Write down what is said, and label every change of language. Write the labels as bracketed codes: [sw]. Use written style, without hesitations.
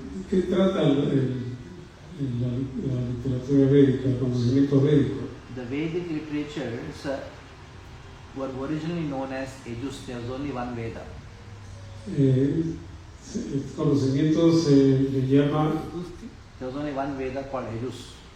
[es] ¿Qué trata la literatura védica, el conocimiento védico? [en] The Vedic literatures were originally known as Yajus. There was only one Veda. [es] El conocimiento se le llama. [en] There was only one Veda called Yajus.